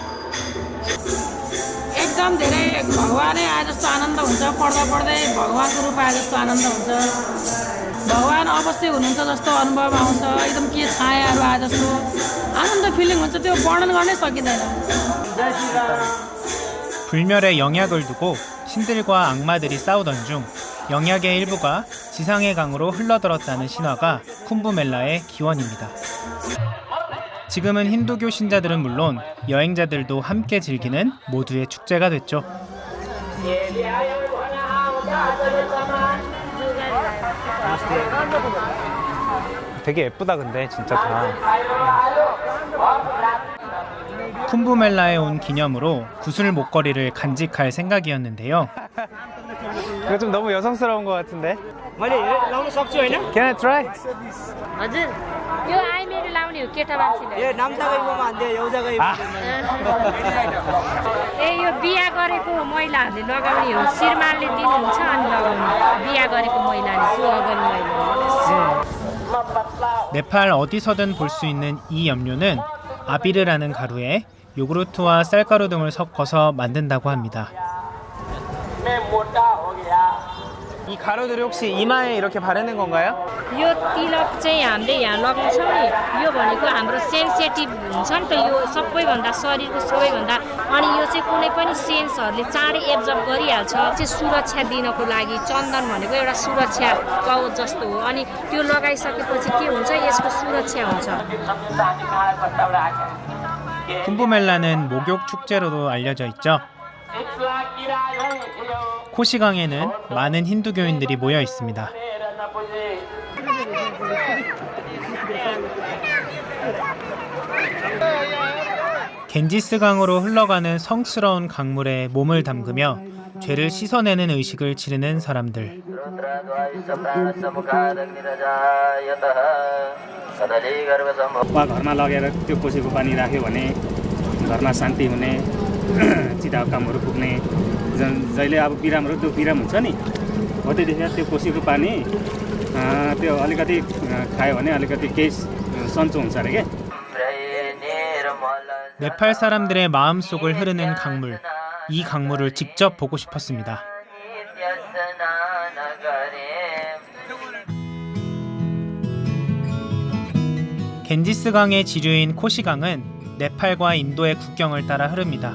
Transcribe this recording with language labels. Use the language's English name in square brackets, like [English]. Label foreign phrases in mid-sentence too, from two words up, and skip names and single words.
[Nepali] एकदम धेरै भगवानै आए जस्तो आनन्द हुन्छ पढ्दा पढ्दै भगवानको रूप आए जस्तो आनन्द हुन्छ भगवान अवश्य हुनुहुन्छ जस्तो अनुभव आउँछ एकदम के छायाहरू आए जस्तो आनन्द फिलिङ हुन्छ त्यो वर्णन गर्नै सकिँदैन [Korean] 불멸의 영약을 두고 신들과 악마들이 싸우던 중 영약의 일부가 지상의 강으로 흘러들었다는 신화가 쿰부멜라의 기원입니다. 지금은 힌두교 신자들은 물론 여행자들도 함께 즐기는 모두의 축제가 됐죠. 되게 예쁘다 근데 진짜 다. 쿰부멜라에 온 기념으로 구슬 목걸이를 간직할 생각이었는데요. 이거 좀 너무 여성스러운 것 같은데. [English] Can I try? [Nepali] हजुर यो आइमेर लाउने हो केटा मान्छेले ए यो बिहा गरेको महिलाहरूले लगाउने हो श्रीमानले दिनुहुन्छ अनि लगाउने बिहा गरेको महिलाले सुहागन महिला [Korean] 네팔 어디서든 볼 수 있는 이 염료는 아비르라는 가루에 요구르트와 쌀가루 등을 섞어서 만든다고 합니다. 이 가루들이 혹시 이마에 이렇게 바르는 건가요? [Nepali] यो तिलक चाहिँ हामीले यहाँ लगाउँछौँ नि यो भनेको हाम्रो सेन्सिटिभ हुन्छ नि त यो सबैभन्दा शरीरको सबैभन्दा अनि यो चाहिँ कुनै पनि सेन्सहरूले चाँडै एब्जर्ब गरिहाल्छ चाहिँ सुरक्षा दिनको लागि चन्दन भनेको एउटा सुरक्षा कवच जस्तो हो अनि त्यो लगाइसकेपछि के हुन्छ यसको सुरक्षा हुन्छ [Korean] 쿰부멜라는 목욕 축제로도 알려져 있죠. 코시강에는 많은 힌두교인들이 모여 있습니다. 겐지스강으로 흘러가는 성스러운 강물에 몸을 담그며 죄를 씻어내는 의식을 치르는 사람들. [Nepali] वा घरमा लगेर त्यो कोसीको पानी राख्यो भने घरमा शान्ति हुने चिताको कामहरू पुग्ने जहिले अब बिरामहरू दुख बिराम हुन्छ नि हो त्यतिखेर त्यो कोसीको पानी त्यो अलिकति खायो भने अलिकति केही सन्चो हुन्छ अरे के [Korean] 네팔 사람들의 마음속을 흐르는 강물. 이 강물을 직접 보고 싶었습니다. 겐지스강의 지류인 코시강은 네팔과 인도의 국경을 따라 흐릅니다.